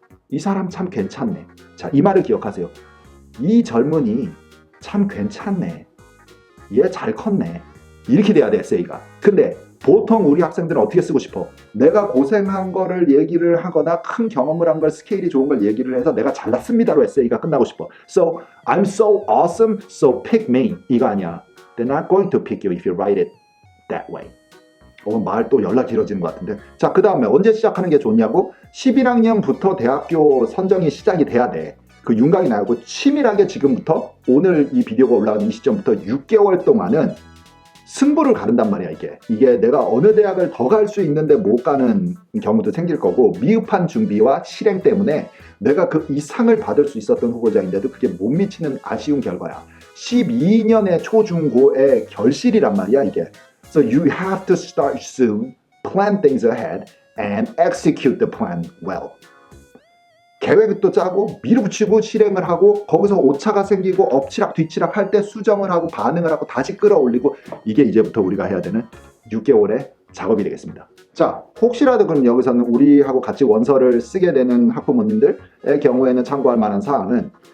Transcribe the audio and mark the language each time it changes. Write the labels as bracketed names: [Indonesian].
[Korean] 이 사람 참 괜찮네. 자, 이 말을 기억하세요. 이 젊은이 참 괜찮네. 얘 잘 컸네. 이렇게 돼야 돼 에세이가. 근데 보통 우리 학생들은 어떻게 쓰고 싶어? 내가 고생한 거를 얘기를 하거나 큰 경험을 한 걸 스케일이 좋은 걸 얘기를 해서 내가 잘났습니다로 에세이가 끝나고 싶어. [English] So I'm so awesome, so pick me. [Korean] 이거 아니야. [English] They're not going to pick you if you write it that way. [Korean] 말 또 연락 길어지는 것 같은데. 자, 그 다음에 언제 시작하는 게 좋냐고? 11학년부터 대학교 선정이 시작이 돼야 돼. 그 윤곽이 나고 치밀하게 지금부터 오늘 이 비디오가 올라가는 이 시점부터 6개월 동안은 승부를 가른단 말이야 이게 내가 어느 대학을 더 갈 수 있는데 못 가는 경우도 생길 거고 미흡한 준비와 실행 때문에 내가 그 이상을 받을 수 있었던 후보자인데도 그게 못 미치는 아쉬운 결과야. 12년의 초중고의 결실이란 말이야 이게. [English] So you have to start soon, plan things ahead, and execute the plan well. [Korean] 계획도 짜고 밀어붙이고 실행을 하고 거기서 오차가 생기고 엎치락 뒤치락 할 때 수정을 하고 반응을 하고 다시 끌어올리고 이게 이제부터 우리가 해야 되는 6개월의 작업이 되겠습니다. 자, 혹시라도 그럼 여기서는 우리하고 같이 원서를 쓰게 되는 학부모님들의 경우에는 참고할 만한 사항은